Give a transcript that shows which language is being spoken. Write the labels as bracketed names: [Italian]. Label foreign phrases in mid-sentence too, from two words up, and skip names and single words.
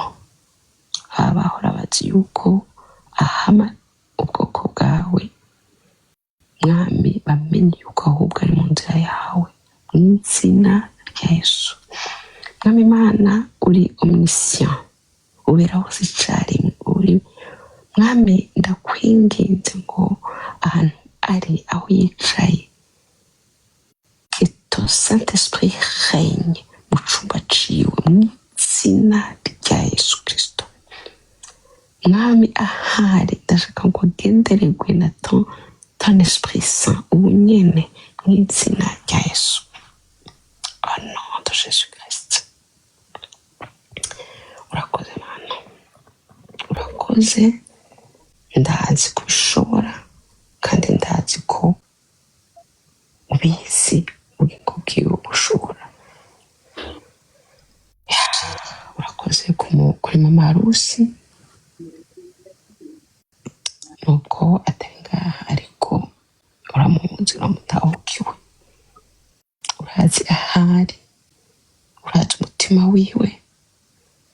[Rundi] Abahora bazi yuko ahama ubwoko bwawe, Mwami bamenye yuko ahubwo ari mu nzira yawe, mu izina rya Yesu. Mwami Imana uri omniscient, ubera hose icarimwe, uri Mwami ndakwinginze ngo ahantu ari, aho yicaye, [French] que ton Saint-Esprit règne [Rundi] mu cumba ciwe mu izina rya Yesu Kristo. Mwami ahari ndashaka ngo agendererwe na [French] ton Esprit Saint [Rundi] ubu nyene mu izina rya Yesu. [French] Au nom de Jésus Christ. [Rundi] Urakoze Mana, urakoze. Ndazi kubishobora kandi ndazi ko ubizi ubugingo bwiwe bushobora. Urakoze kuri Mama Rusi, nubwo atari ngaha ariko uramuzi, uramutahukiwe, urazi ahari, urazi umutima wiwe.